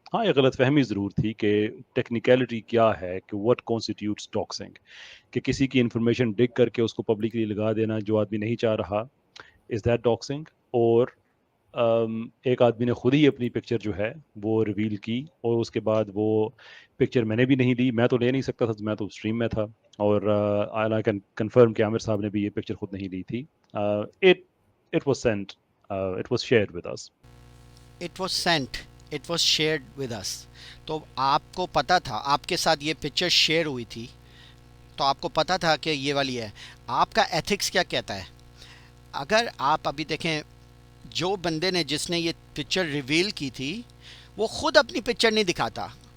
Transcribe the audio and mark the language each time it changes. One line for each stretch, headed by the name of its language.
Urdu: ہاں یہ غلط فہمی ضرور تھی کہ ٹیکنیکلٹی کیا ہے کہ
English: what constitutes doxing,
Urdu: کہ کسی کی انفارمیشن ڈگ کر کے اس کو پبلکلی لگا دینا جو آدمی نہیں چاہ رہا,
English: Is that doxxing?
Urdu: اور ایک آدمی نے خود ہی اپنی پکچر جو ہے وہ ریویل کی, اور اس کے بعد وہ پکچر میں نے بھی نہیں لی, میں تو لے نہیں سکتا تھا, میں تو اسٹریم میں تھا, اور
English: I can confirm
Urdu: کہ عامر صاحب نے بھی یہ پکچر خود نہیں لی تھی.
English: It was sent, it was shared with us. It was sent, it was shared with us.
Urdu: تو آپ کو پتہ تھا, آپ کے ساتھ یہ پکچر شیئر ہوئی تھی تو آپ کو پتہ تھا کہ یہ والی ہے. آپ کا ایتھکس کیا کہتا ہے؟ اگر آپ ابھی دیکھیں, جو بندے نے جس نے یہ پکچر ریویل کی تھی وہ خود اپنی پکچر نہیں دکھاتا.